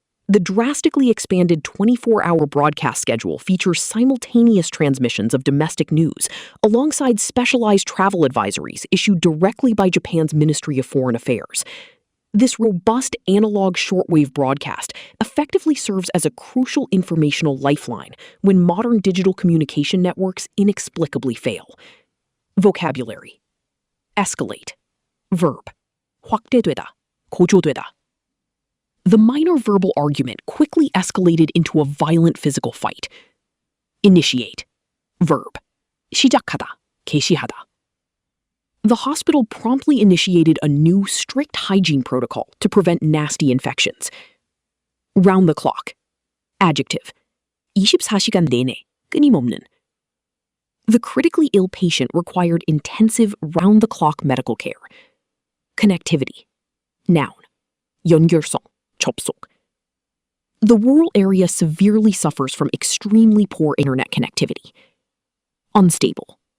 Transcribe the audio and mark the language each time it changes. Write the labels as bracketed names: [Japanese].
[English] The drastically expanded 24-hour broadcast schedule features simultaneous transmissions of domestic news, alongside specialized travel advisories issued directly by Japan's Ministry of Foreign Affairs. This robust analog shortwave broadcast effectively serves as a crucial informational lifeline when modern digital communication networks inexplicably fail. Vocabulary: escalate. [Korean] Verb: 확대되다, 고조되다. [English] The minor verbal argument quickly escalated into a violent physical fight. Initiate. [Korean] Verb: 시작하다, 개시하다. [English] The hospital promptly initiated a new strict hygiene protocol to prevent nasty infections. Round the clock. [Korean] Adjective: 24시간 내내, 끊임없는. [English] The critically ill patient required intensive round-the-clock medical care. Connectivity. Noun: [Korean] 연결성, 접속. [English] The rural area severely suffers from extremely poor internet connectivity. Unstable.